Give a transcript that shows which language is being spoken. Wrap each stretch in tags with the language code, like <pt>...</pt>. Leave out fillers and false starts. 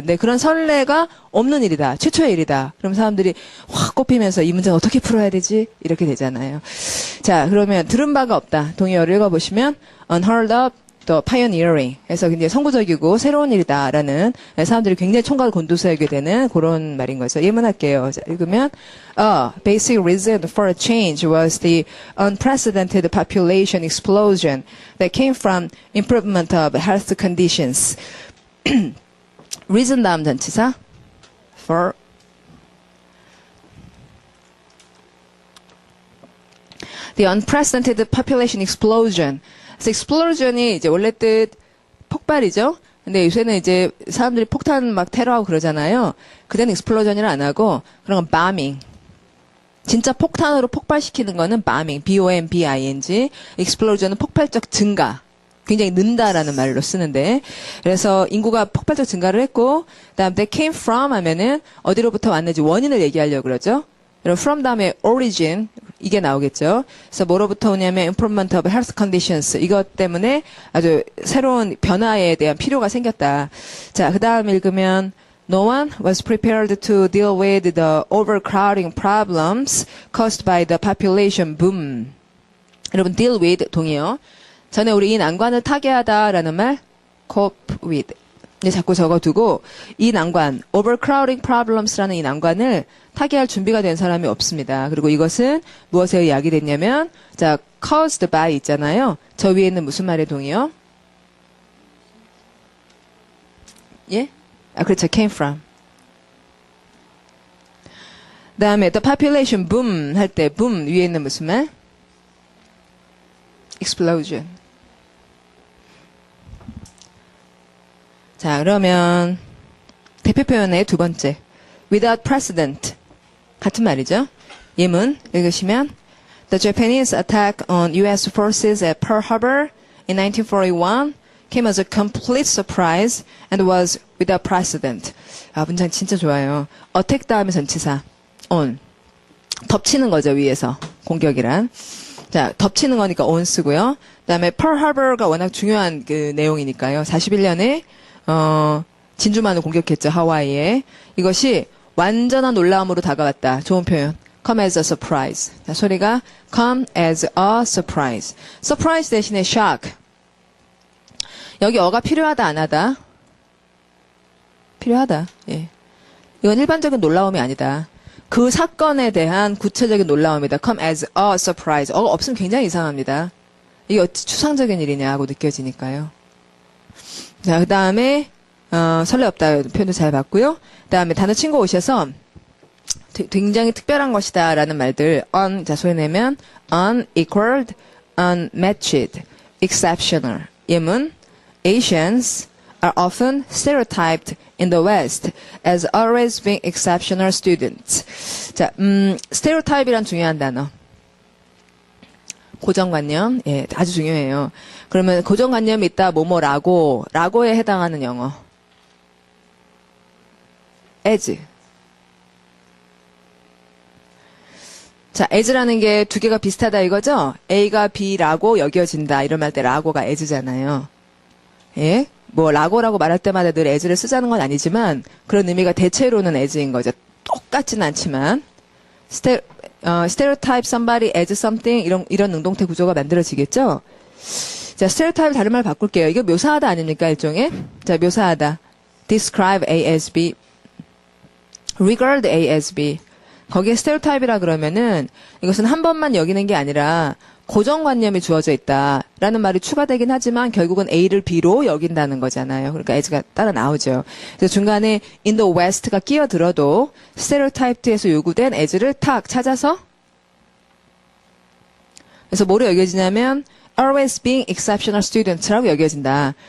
<ko>근데 그런 선례가 없는 일이다. 최초의 일이다. 그럼 사람들이 확 꼽히면서 이 문제는 어떻게 풀어야 되지? 이렇게 되잖아요. 자, 그러면 들은 바가 없다. 동의어를 읽어보시면 unheard of, 또 pioneering 해서 굉장히 선구적이고 새로운 일이다라는 사람들이 굉장히 총각을 곤두세우게 되는 그런 말인 거죠. 예문할게요. 자, 읽으면</ko> <en>basic reason for a change was the unprecedented population explosion that came from improvement of health conditions. reason</en> <ko>다음 전치사</ko> <en>for the unprecedented population explosion.</en> <ko>그래서 explosion이 이제 원래 뜻 폭발이죠. 근데 요새는 이제 사람들이 폭탄 막 테러하고 그러잖아요. 그때는 explosion이라 안 하고 그런 건 bombing. 진짜 폭탄으로 폭발시키는 거는 bombing, B-O-M-B-I-N-G. explosion은 폭발적 증가. 굉장히 는다라는 말로 쓰는데 그래서 인구가 폭발적 증가를 했고 그다음 they came from 하면은 어디로부터 왔는지 원인을 얘기하려고 그러죠. 그럼 from 다음에 origin 이게 나오겠죠. 그래서 뭐로부터 오냐면</ko> <en>improvement of health conditions</en> <ko>이것 때문에 아주 새로운 변화에 대한 필요가 생겼다. 자, 그다음 읽으면</ko> <en>No one was prepared to deal with the overcrowding problems caused by the population boom.</en> <ko>여러분 deal with 동의어. 전에 우리 이 난관을 타개하다라는 말 cope with. 자꾸 적어두고 이 난관, overcrowding problems라는 이 난관을 타개할 준비가 된 사람이 없습니다. 그리고 이것은 무엇에 야기됐냐면 자, caused by 있잖아요. 저 위에 있는 무슨 말의 동의어? 예? 그렇죠. came from. 다음에 the population boom 할 때 boom 위에 있는 무슨 말?</ko> <en>explosion.</en> <ko>자, 그러면 대표 표현의 두 번째. without precedent. 같은 말이죠. 예문 읽으시면</ko> <en>The Japanese attack on U.S. forces at Pearl Harbor in 1941 came as a complete surprise and was without precedent.</en> <ko>문장 진짜 좋아요. attack 다음에 전치사. on. 덮치는 거죠, 위에서. 공격이란. 자, 덮치는 거니까 on 쓰고요. 그 다음에 Pearl Harbor가 워낙 중요한 그 내용이니까요. 41년에 진주만을 공격했죠, 하와이에. 이것이 완전한 놀라움으로 다가왔다. 좋은 표현.</ko> <en>come as a surprise.</en> <ko>자, 소리가</ko> <en>come as a surprise.</en> <ko>surprise 대신에 shock. 여기 어가 필요하다, 안 하다? 필요하다. 예. 이건 일반적인 놀라움이 아니다. 그 사건에 대한 구체적인 놀라움이다.</ko> <en>come as a surprise.</en> <ko>어가 없으면 굉장히 이상합니다. 이게 어찌 추상적인 일이냐 하고 느껴지니까요. 자, 그 다음에 설레 없다 표현도 잘 봤고요. 그 다음에 단어 친구 오셔서 굉장히 특별한 것이다 라는 말들 자, 소리 내면 unequaled, unmatched, exceptional.</ko> <en>예문 Asians are often stereotyped in the West as always being exceptional students.</en> <ko>자, stereotype이란 중요한 단어. 고정관념. 예, 아주 중요해요. 그러면 고정관념이 있다, 라고에 해당하는 영어.</ko> <en>as.</en> <ko>자, as라는 게 두 개가 비슷하다 이거죠? A가 B라고 여겨진다. 이런 말 때 라고가 as잖아요. 예? 뭐 라고라고 말할 때마다 늘 as를 쓰자는 건 아니지만 그런 의미가 대체로는 as인 거죠. 똑같진 않지만</ko> <en>stereotype somebody as something</en> <ko>이런 능동태 구조가 만들어지겠죠? 자, stereotype 다른 말 바꿀게요. 이거 묘사하다 아닙니까? 일종의? 자, 묘사하다.</ko> <en>describe A as B, regard A as B.</en> <ko>거기에 stereotype이라 그러면은 이것은 한 번만 여기는 게 아니라 고정관념이 주어져 있다라는 말이 추가되긴 하지만 결국은 A를 B로 여긴다는 거잖아요. 그러니까 as가 따라 나오죠. 그래서 중간에 in the west가 끼어들어도 stereotyped에서 요구된 as를 탁 찾아서 그래서 뭐로 여겨지냐면</ko> <en>always being exceptional student</en> <ko>라고 여겨진다.</ko>